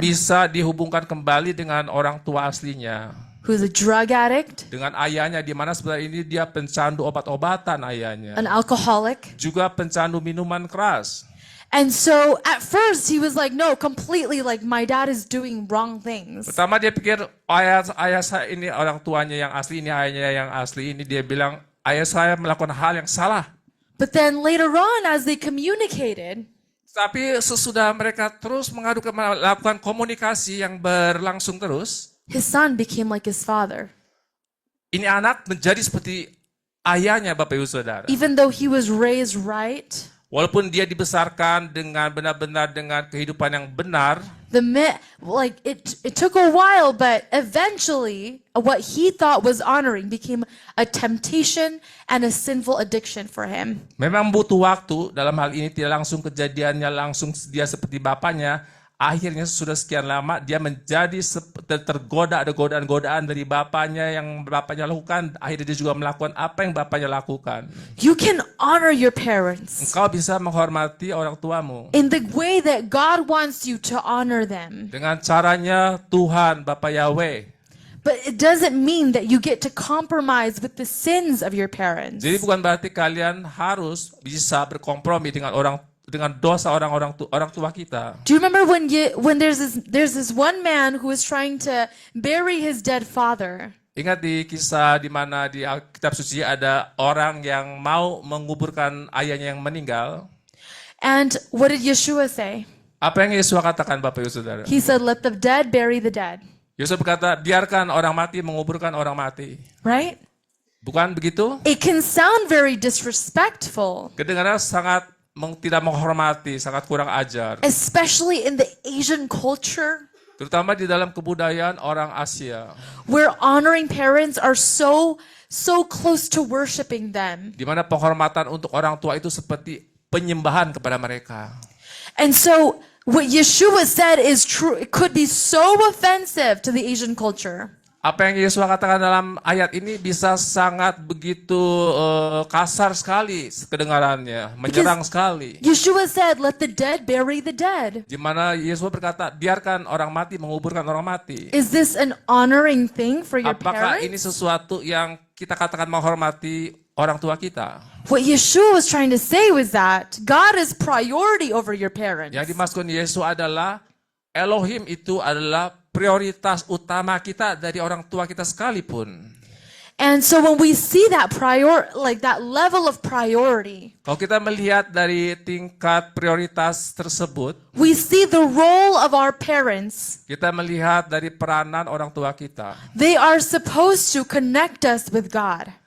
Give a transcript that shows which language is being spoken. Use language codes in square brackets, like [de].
[id] bisa dihubungkan kembali dengan orang tua aslinya, [en] who's a drug addict, [id] dengan ayahnya, di mana sebenarnya ini dia pencandu obat-obatan ayahnya, [en] an alcoholic. [id] juga pencandu minuman keras. [en] And so at first he was like, no, completely, like my dad is doing wrong things. [id] Pertama dia pikir ayah saya ini orang tuanya yang asli, ini ayahnya yang asli, ini dia bilang ayah saya melakukan hal yang salah. [en] But then later on, as they communicated, [id] Tapi sesudah mereka terus melakukan komunikasi yang berlangsung terus, [en] his son became like his father. [id] ini anak menjadi seperti ayahnya, Bapak Ibu Saudara. [en] Even though he was raised right, [id] Walaupun dia dibesarkan dengan benar-benar dengan kehidupan yang benar, [en] it took a while, but eventually what he thought was honoring became a temptation and a sinful addiction for him. [id] memang butuh waktu. Dalam hal ini tidak langsung kejadiannya langsung dia seperti bapaknya. Akhirnya sudah sekian lama dia menjadi tergoda, ada godaan-godaan dari bapaknya yang bapaknya lakukan. Akhirnya dia juga melakukan apa yang bapaknya lakukan. [en] You can honor your parents [id] Engkau bisa menghormati orang tuamu [en] in the way that God wants you to honor them. [id] dengan caranya Tuhan, Bapa Yahweh. [en] But it doesn't mean that you get to compromise with the sins of your parents. [id] Jadi bukan berarti kalian harus bisa berkompromi dengan orang dengan dosa orang tua kita. [en] Do you remember when there's this one man who was trying to bury his dead father? [id] Ingat di kisah di mana di Alkitab Suci ada orang yang mau menguburkan ayahnya yang meninggal. [en] And what did Yeshua say? [id] Apa yang Yesus katakan Bapak Ibu Saudara? [en] He said, "Let the dead bury the dead." [id] Yesus berkata, biarkan orang mati menguburkan orang mati. [en] Right? [id] Bukan begitu? [en] It can sound very disrespectful, [id] Kedengaran sangat tidak menghormati, sangat kurang ajar. [en] especially in the Asian culture, [id] Terutama di dalam kebudayaan orang Asia. [en] where honoring parents are so close to worshiping them. [id] Di mana penghormatan untuk orang tua itu seperti penyembahan kepada mereka. [en] And so what Yeshua said is true. It could be so offensive to the Asian culture. [id] Apa yang Yesus katakan dalam ayat ini bisa sangat begitu kasar sekali kedengarannya, menyerang sekali. [en] Yeshua said, "Let the dead bury the dead." [id] Di mana Yesus berkata, biarkan orang mati menguburkan orang mati. [en] Is this an honoring thing for your [id] Apakah ini [en] parents? [id] sesuatu yang kita katakan menghormati orang tua kita? [en] What Yeshua was trying to say was that God is priority over your parents. [id] Yang dimaksudkan Yesus adalah Elohim itu adalah prioritas utama kita dari orang tua kita sekalipun. [en] And so when we see that that level of priority, [id] Kalau kita melihat dari tingkat prioritas tersebut, [en] we see the role of our parents. [id] kita melihat dari peranan orang tua kita. [en] They are supposed to connect us with God.